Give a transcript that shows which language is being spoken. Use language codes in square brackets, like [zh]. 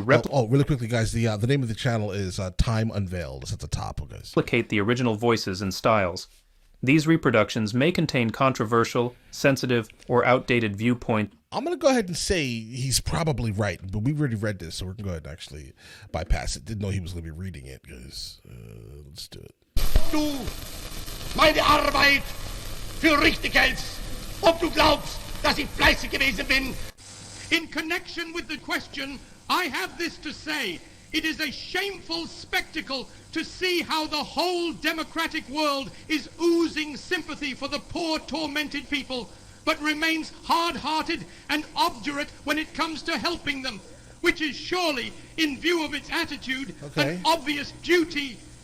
[en] really quickly, guys, the name of the channel is Time Unveiled. It's at the top, guys. Replicate the original voices and styles. These reproductions may contain controversial, sensitive, or outdated viewpoint. I'm going to go ahead and say he's probably right, but we've already read this, so we're going to go ahead and actually bypass it. Didn't know he was going to be reading it, guys. Let's do it. [de] Du meine Arbeit für richtig hältst, ob du glaubst, dass ich fleißig gewesen bin. [en] In connection with the question, I have this to say. It is a shameful spectacle to see how the whole democratic world is oozing sympathy for the poor, tormented people, but remains hard-hearted and obdurate when it comes to helping them, which is surely, in view of its attitude, an obvious duty.